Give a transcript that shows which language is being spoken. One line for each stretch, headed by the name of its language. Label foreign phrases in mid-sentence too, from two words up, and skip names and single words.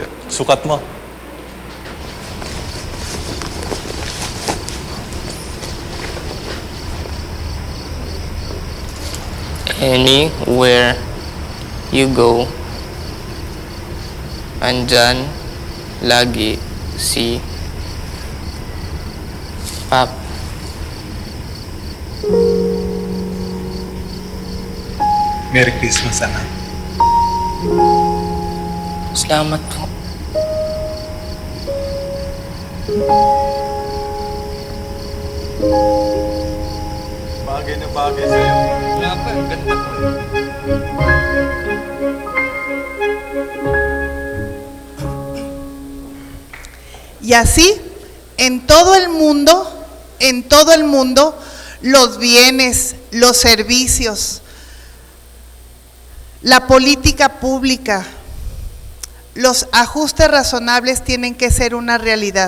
Filipino: Sukat mo.
English: Anywhere you go,
Filipino: andyan lagi si Pap.
English: Merry Christmas,
Filipino: anak. Salamat po. Bagay na bagay sa'yo. Wala pa, ganda ko.
Spanish: Y así, en todo el mundo, los bienes, los servicios, la política pública, los ajustes razonables tienen que ser una realidad.